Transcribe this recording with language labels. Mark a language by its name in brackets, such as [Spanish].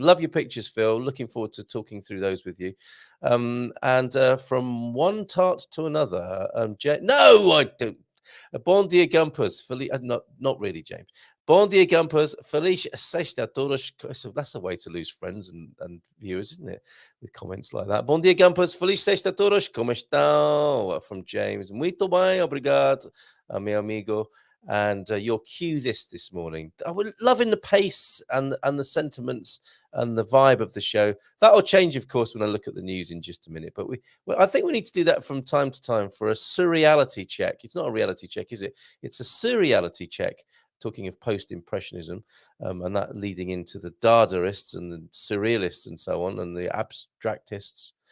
[English] Love your pictures, Phil. Looking forward to talking through those with you. And from one tart to another, no, I don't. [Portuguese] Bon dia, [English] GuMPers. Not really, James. Bon dia, GuMPers. [Portuguese] Feliz sexta a todos. [English] So that's a way to lose friends and viewers, isn't it? With comments like that. [Portuguese] Bon dia, [English] GuMPers. [Portuguese] Feliz sexta a todos. Como estão? [English] From James. [Portuguese] Muito bem, obrigado, meu amigo. [English] And your cue this morning. I would loving the pace and the sentiments and the vibe of the show. That'll change, of course, when I look at the news in just a minute. But I think we need to do that from time to time for a surreality check. It's not a reality check, is it? It's a surreality check. Talking of post-impressionism, and that leading into the Dadaists and the surrealists and so on, and the abstractists.